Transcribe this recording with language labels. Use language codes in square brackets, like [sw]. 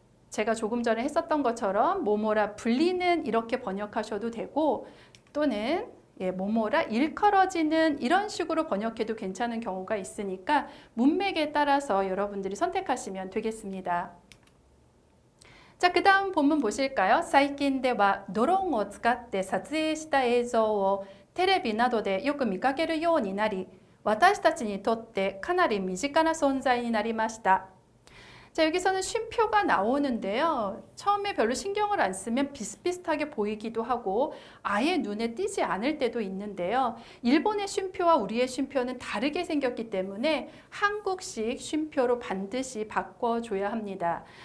[ko] 제가 조금 전에 했었던 것처럼 뭐뭐라 불리는 이렇게 번역하셔도 되고 또는 뭐뭐라 일컬어지는 이런 식으로 번역해도 괜찮은 경우가 있으니까 문맥에 따라서 여러분들이 선택하시면 되겠습니다. 자, 그 다음 본문 보실까요? [ja] 最近ではドローンを使って撮影した映像をテレビなどでよく見かけるようになり、私たちにとってかなり身近な存在になりました。 [ko] 자, 여기서는 쉼표가 나오는데요. 처음에 별로 신경을 안 쓰면 비슷비슷하게 보이기도 하고 아예 눈에 띄지 않을 때도 있는데요. 일본의 쉼표와 우리의 쉼표는 다르게 생겼기 때문에 한국식 쉼표로 반드시 바꿔줘야 합니다.